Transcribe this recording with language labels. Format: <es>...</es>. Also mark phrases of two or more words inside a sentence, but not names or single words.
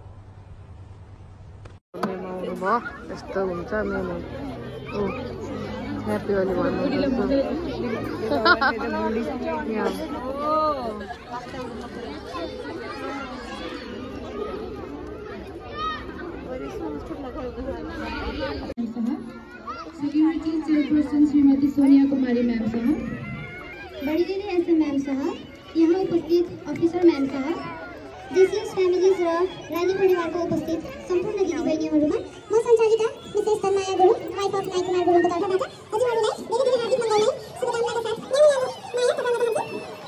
<ne>यस्तो हुन्छ मेमो</ne> <en>happy holi</en> <ne>भन्नु</ne> <en>security chairperson</en> <ne>श्रीमती सोनिया कुमारी मैम साहब, बड़ी दीदी एसएम मैम साहब, यहाँ उपस्थित अफिसर मैम साहब, जीसीएस फ्यामिलीज र रानी परिवारको उपस्थित सम्पूर्ण दिदीबहिनीहरूमा म सञ्चालिका मिसेस तन्माया गुरुङ</ne> <en>wife of</en> <ne>नाइ कुमार गुरुङको तर्फबाट हजुरहरूलाई धेरै धेरै हार्दिक मङ्गलमय शुभकामनाका साथ माया टपाल्न चाहन्छु।</ne>